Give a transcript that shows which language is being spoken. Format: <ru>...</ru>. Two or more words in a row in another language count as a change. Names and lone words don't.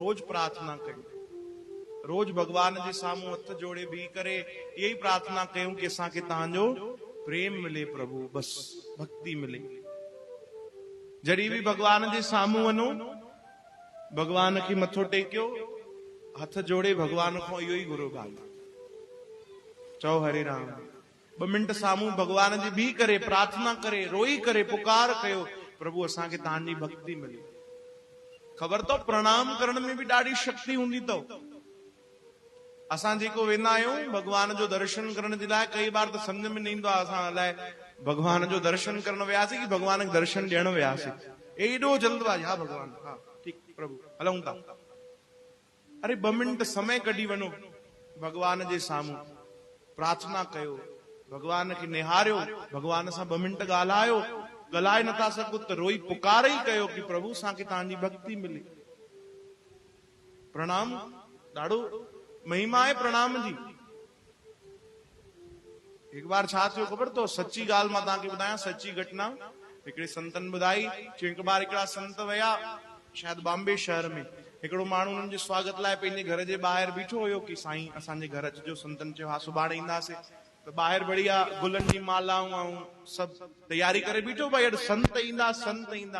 <sd>रोज प्रार्थना कयूं, रोज भगवान जे सामूं हथ जोड़े भी करे यही प्रार्थना कयूं कि असांखे तव्हांजो प्रेम मिले प्रभु, बस भक्ति मिले। जड़ी भी भगवान जे सामूं वनो, भगवान की मथो टेकियो, हथ जोड़े भगवान को इहो ही घुरो भाई, चओ हरे राम। 2 मिंट सामूं भगवान जी भी करे, प्रार्थना करे, रोई करे, पुकार कयो प्रभु असांखे तव्हांजी भक्ति मिले। खबर तो प्रणाम करण में भी ॾाढी शक्ति हूंदी अथव। असां जेको वेंदा आहियूं भगवान जो दर्शन करण जे लाइ, कई बार तो समझ में न ईंदो आहे असां अलाए भगवान जो दर्शन करण वियासीं कि भगवान खे दर्शन ॾियण वियासीं। एॾो जल्दबाजी, हा भगवान, हा ठीकु प्रभु हलूं था। अरे 2 मिंट समय कढी वञो भगवान जे साम्हूं, प्रार्थना कयो, भगवान खे निहारियो, भगवान सां 2 मिंट ॻाल्हायो, ॻाल्हाए नथा सघो त रोई पुकार ई कयो कि प्रभु असांखे तव्हांजी भक्ति मिले। प्रणाम ॾाढो महिमा है प्रणाम जी। एक बार छा थियो खबर तो, सच्ची ॻाल्हि मां तव्हांखे ॿुधायां, सच्ची घटना। हिकिड़े संतन ॿुधाई, हिकु बार हिकिड़ा संत विया शायदि बॉम्बे शहर में। हिकिड़ो माण्हू उन्हनि जे स्वागत लाइ पंहिंजे घर जे ॿाहिरि बीठो हुयो कि साईं असांजे घर अचिजो। संतन चयो हा सुभाणे ईंदासीं। त ॿाहिरि बढ़िया गुलनि जी मालाऊं ऐं सभु तैयारी करे बीठो, भाई अॼु संत ईंदा, संत ईंदा।</sd>